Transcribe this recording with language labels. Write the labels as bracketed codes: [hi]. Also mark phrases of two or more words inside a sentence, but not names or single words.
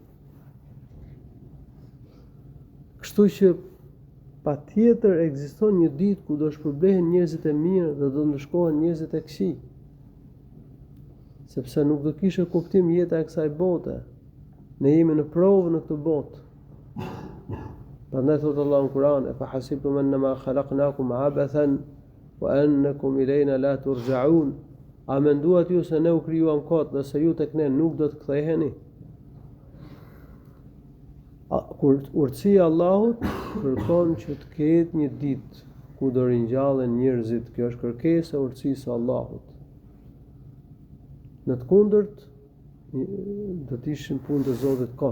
[sq] Kështu që patjetër ekziston një ditë ku do shpërblehen njerëzit e mirë dhe do ndëshkohen njerëzit e këqij. Sepse nuk do kishte kuptim jeta e kësaj bote. Ne jemi në provë në këtë botë. Prandaj thotë Allahu në Kur'an: [ar] "أفحسبتم أنما خلقناكم عبثا وأنكم إلينا لا ترجعون." [sq] A menduat ju se ne u krijuam kot dhe se ju tek ne nuk do të ktheheni? Kur urtësia e Allahut kërkon që të ketë një ditë ku do ringjallen njerëzit, kjo është kërkesa e urtësisë së Allahut. Në të kundërt do të ishin punë të Zotit kot.